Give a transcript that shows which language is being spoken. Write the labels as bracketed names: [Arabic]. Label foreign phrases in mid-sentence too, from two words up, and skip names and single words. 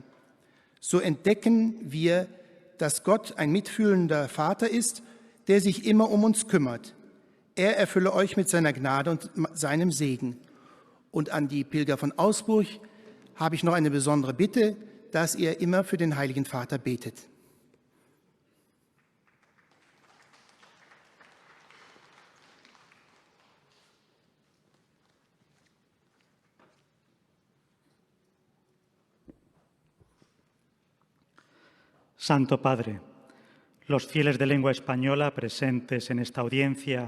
[German] So entdecken wir, dass Gott ein mitfühlender Vater ist, der sich immer um uns kümmert. Er erfülle euch mit seiner Gnade und seinem Segen. Und an die Pilger von Augsburg habe ich noch eine besondere Bitte, dass ihr immer für den Heiligen Vater betet. [Spanish] Santo Padre, los fieles de lengua española presentes en esta audiencia